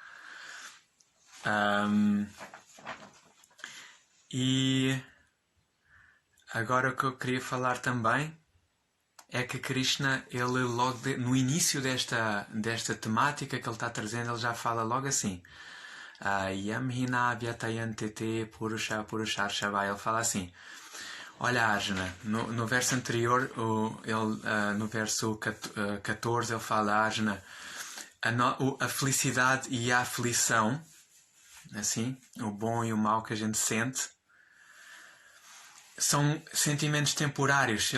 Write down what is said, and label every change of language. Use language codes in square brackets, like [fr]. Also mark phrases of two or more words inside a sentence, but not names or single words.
[pt] E agora o que eu queria falar também é que Krishna, ele logo no início desta temática que ele está trazendo, ele já fala logo assim: [sa] Yam hina vyatayantete purusha purushashava. [pt] Ele fala assim: olha, Arjuna, no verso anterior, no verso 14, ele fala: Arjuna, a felicidade e a aflição assim, o bom e o mau que a gente sente, são sentimentos temporários.